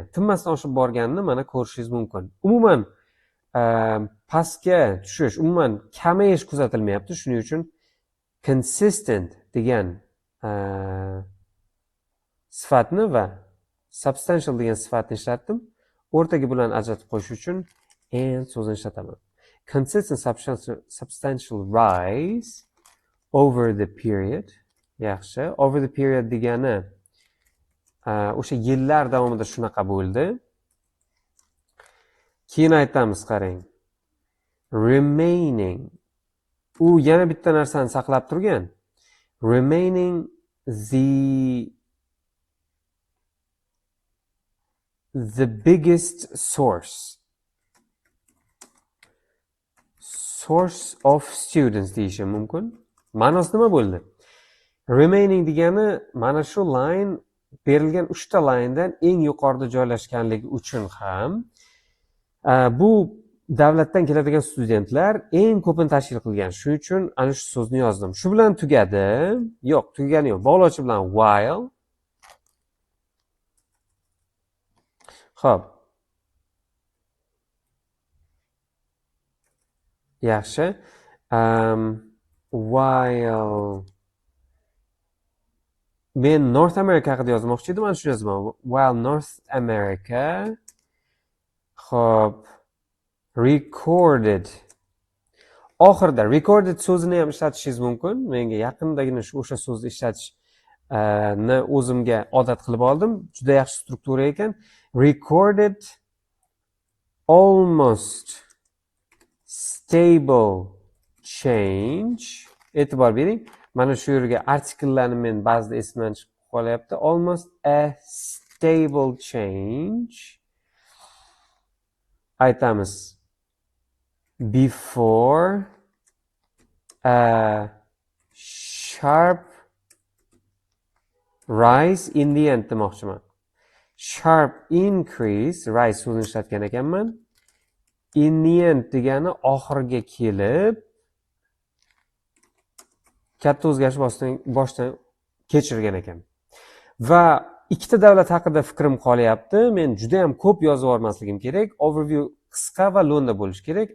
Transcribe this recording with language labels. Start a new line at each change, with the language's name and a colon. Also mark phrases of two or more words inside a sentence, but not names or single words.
Uzbek: Tinmasdan oshib borganini mana ko'rishingiz mumkin. Umuman pastga tushish, umuman kamayish kuzatilmayapti. Shuning uchun consistent degan sifatni va substantial degan sifatni ishlatdim. O'rtaga bularni ajratib qo'yish uchun and so'zini ishlataman.
English: Consistent substantial rise over the period.
Uzbek: Yaxshi.
English: Over the period
Uzbek: degani o'sha yillar davomida shunaqa bo'ldi. Keyin aytamiz, qarang. Remaining. U yana bitta narsani saqlab turgan.
English: Remaining the biggest source of students
Uzbek: deyishim mumkin. Ma'nosi nima bo'ldi? Remaining degani mana shu line berilgan 3 ta linedan eng yuqorida joylashganligi uchun ham bu davlatdan keladigan studentlar eng ko'pini tashkil qilgan. Shuning uchun ana shu so'zni yozdim. Shu bilan tugadi. Yo'q, tugagani yo'q. Bog'lovchi bilan while. Xo'p. Yaxshi. while men North America haqida yozmoqchi edim, mana shuni yozaman.
English: While North America hop recorded.
Uzbek: Oxirida recorded so'zini ham ishlatishingiz mumkin. Menga yaqindagina o'sha so'zni ishlatish ni o'zimga odat qilib oldim. Juda yaxshi struktura ekan.
English: Recorded almost stable change.
Uzbek: E'tibor bering. Mana shu yerga artikellarni men ba'zida esimdan chiqib qolyapti.
English: Almost a stable change.
Uzbek: Aytamiz.
English: Before a sharp rise in the end demoqchiman. Sharp increase,
Uzbek: rise so'zini ishlatgan ekanman.
English: In the end
Uzbek: degani oxiriga kelib katta o'zgarish boshdan kechirgan ekan. Va ikkita davlat haqida fikrim qolyapti. Men juda ham ko'p yozib yubormasligim kerak. Overview qisqa va lo'nda bo'lishi kerak.